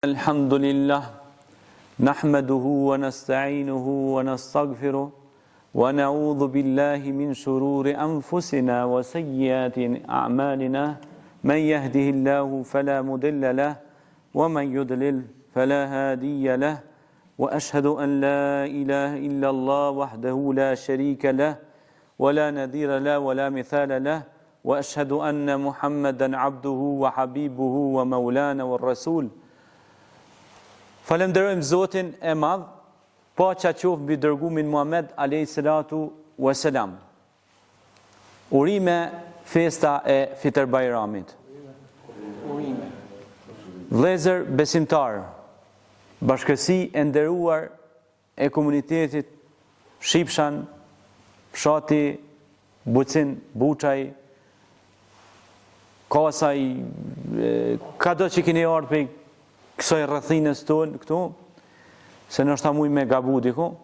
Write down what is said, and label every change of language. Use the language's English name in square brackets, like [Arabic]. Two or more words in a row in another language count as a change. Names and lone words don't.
[Arabic] الحمد لله نحمده ونستعينه ونستغفره ونعوذ بالله من شرور أنفسنا وسيئات أعمالنا من يهده الله فلا مضل له ومن يضلل فلا هادي له وأشهد أن لا إله إلا الله وحده لا شريك له ولا نذير له ولا مثال له وأشهد أن محمدا عبده وحبيبه ومولانا والرسول. [Albanian] Falenderojmë Zotin e Madh, paqja qoftë mbi dërgumin Muhammed [Arabic] عليه الصلاة والسلام. [Albanian] Urime festa e Fitr Bajramit. Vëllezër besimtar, bashkësi e nderuar e komunitetit Shqipshan, fshati Bucin, Buçaj, Kasaj, kado që keni ardhur për kësaj rrethines tonë këtu, se nështë ta muj me gabu diku.